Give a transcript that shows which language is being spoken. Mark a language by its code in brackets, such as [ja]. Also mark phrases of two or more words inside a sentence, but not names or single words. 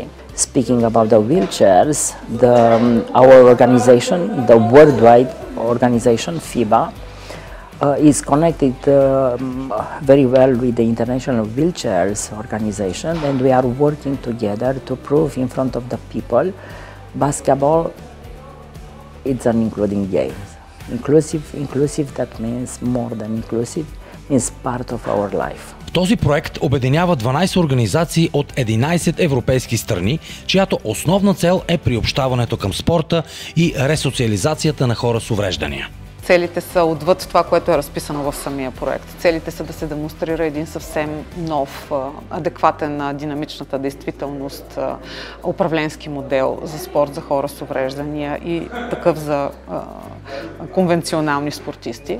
[en] Speaking about the wheelchairs, our organization, the worldwide organization, FIBA, is connected very well with the International Wheelchairs Organization, and we are working together to prove in front of the people basketball it's an including game. Inclusive, that means more than inclusive, means part of our life. [bg] Този проект обединява 12 организации от 11 европейски страни, чиято основна цел е приобщаването към спорта и ресоциализацията на хора с увреждания. Целите са отвъд това, което е разписано в самия проект. Целите са да се демонстрира един съвсем нов, адекватен на динамичната действителност управленски модел за спорт за хора с увреждания и такъв за конвенционални спортисти.